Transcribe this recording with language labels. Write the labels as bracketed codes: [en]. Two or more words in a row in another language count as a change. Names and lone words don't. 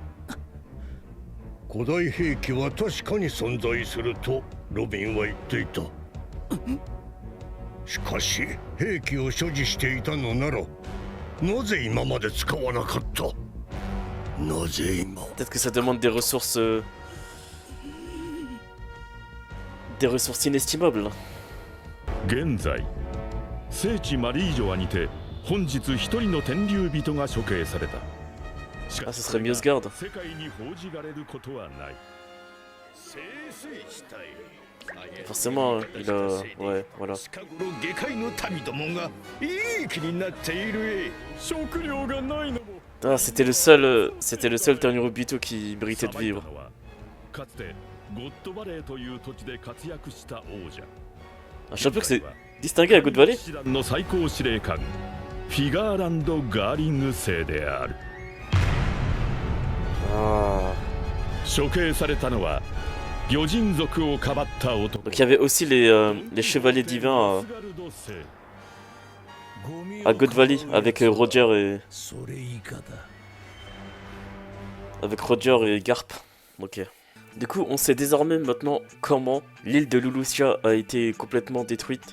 [ja] 古代兵器は確かに存在するとロビンは言っていた。しかし兵器を所持していたのならなぜ今まで使わなかった？なぜ今？ [fr] Peut-être que ça demande des ressources inestimables. [ja] 現在聖地マリージョアにて本日一人の天竜人が処刑された。 [fr] Ah, ce serait Miosgard. [ja] 世界に報じられることはない。 [fr] Forcément, il a... Ouais, voilà. [ja] 近頃下界の民どもがいい気になっている。食料がないのも。 [fr] Ah, c'était le seul Tenryubito qui méritait de vivre. [ja] かつてゴッドバレーという土地で活躍した王者。 [fr] Un champion que c'est distingué à Good Valley. [ja] の最高司令官フィガーランド・ガーリング星である。 Ah. 処刑されたのは魚人族をかばった男。 [fr] Donc il y avait aussi les chevaliers divins à God Valley avec Roger et... Avec Roger et Garp. Ok. Du coup, on sait désormais maintenant comment l'île de Lulusia a été complètement détruite.